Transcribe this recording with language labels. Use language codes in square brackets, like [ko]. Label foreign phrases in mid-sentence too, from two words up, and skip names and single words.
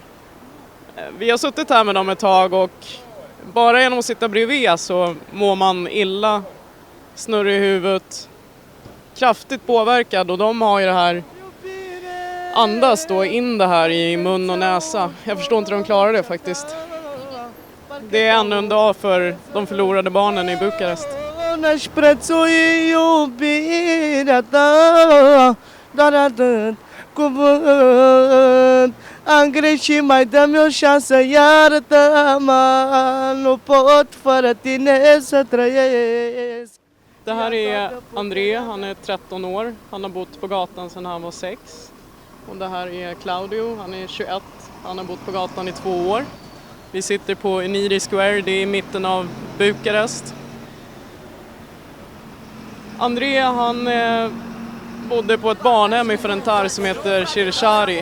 [sv] Vi har suttit här med dem ett tag och bara genom att sitta bredvid så mår man illa, snurrig i huvudet, kraftigt påverkad och de har ju det här, andas då in det här i mun och näsa. Jag förstår inte hur de klarar det faktiskt. Det är ännu en dag för de förlorade barnen i Bukarest. [ro] N-aș prețui iubirea ta, doar atât cuvânt. Am greșit, mai dă-mi o șansă, iartă-mă, nu pot fără tine să trăiesc. [sv] Det här är André, han är 13 år, han har bott på gatan sedan han var 6. Och det här är Claudio, han är 21, han har bott på gatan i 2 år. Vi sitter på Eniri Square, det är i mitten av Bukarest. André han bodde på ett barnhem i Ferentar som heter Shirishari.